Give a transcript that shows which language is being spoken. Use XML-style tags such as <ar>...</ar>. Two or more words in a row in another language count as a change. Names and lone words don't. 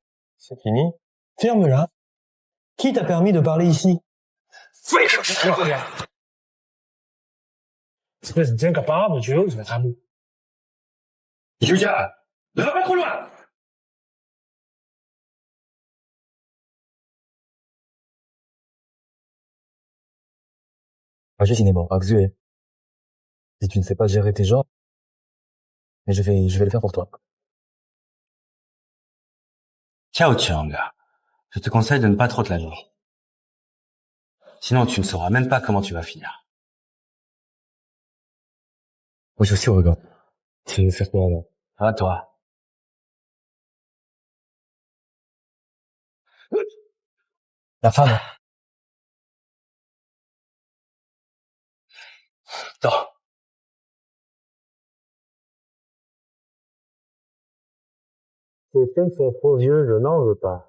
<fr>C'est fini? Ferme-la. Qui t'a permis de parler ici? Espèce d'incapable, tu veux, je vais être à bout. Julia, ne va pas trop loin.</fr> <zh>我是新内蒙 ，Axue.</zh> <fr>Si tu ne sais pas gérer tes gens, mais je vais le faire pour toi. Ciao Chiang, je te conseille de ne pas trop te la jouer. Sinon tu ne sauras même pas comment tu vas finir.</fr> <zh>我是秀哥，</zh> <fr>tu veux faire quoi là? À toi. La femme. Non. Ces films sont trop vieux, je n'en veux pas.</fr>